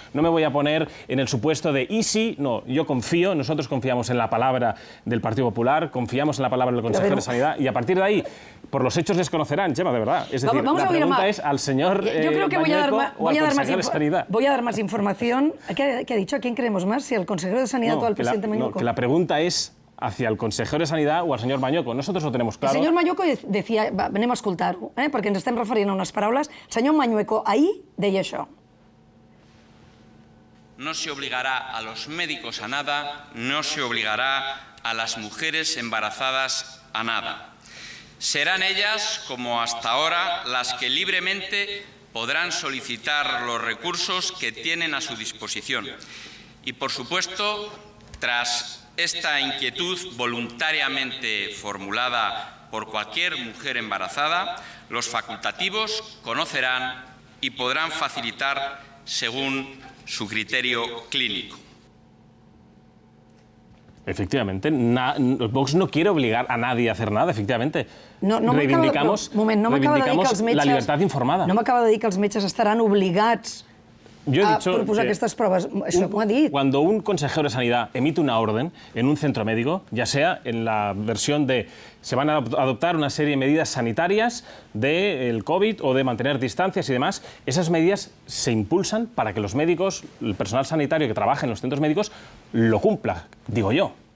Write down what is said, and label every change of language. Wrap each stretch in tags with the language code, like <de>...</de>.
<es>No me voy a poner en el supuesto de y si, no, yo confío, nosotros confiamos en la palabra del Partido Popular, confiamos en la palabra del consejero de Sanidad y a partir de ahí, por los hechos les conocerán, Gemma, de verdad. Es decir, la pregunta es al señor Mañueco o al consejero de Sanidad. Voy a dar más información. ¿Qué ha dicho? ¿A quién creemos más? ¿Si al consejero de Sanidad o al presidente Mañueco? No, que la pregunta es hacia el consejero de Sanidad o al señor Mañueco. Nosotros lo tenemos claro.</es> <ca>El senyor Mañueco</ca> <es>decía,</es> <ca>anem a escoltar-ho, perquè ens estem referint a unes paraules. El senyor Mañueco ahir deia això.</ca> <es>No se obligará a los médicos a nada, no se obligará a las mujeres embarazadas a nada. Serán ellas, como hasta ahora, las que libremente podrán solicitar los recursos que tienen a su disposición. Y, por supuesto, tras esta inquietud voluntariamente formulada por cualquier mujer embarazada, los facultativos conocerán y podrán facilitar según su criterio clínico. Efectivamente, Vox no quiere obligar a nadie a hacer nada, efectivamente. Reivindicamos la libertad informada.</es> <ca>No m'acaba de dir que els metges estaran obligats a proposar aquestes proves. Això m'ho ha dit.</ca> <es>Cuando un consejero de Sanidad emite una orden en un centro médico, ya sea en la versión de se van a adoptar una serie de medidas sanitarias del COVID o de mantener distancias y demás, esas medidas se impulsan para que los médicos, el personal sanitario que trabaja en los centros médicos, lo cumpla, digo yo.</es>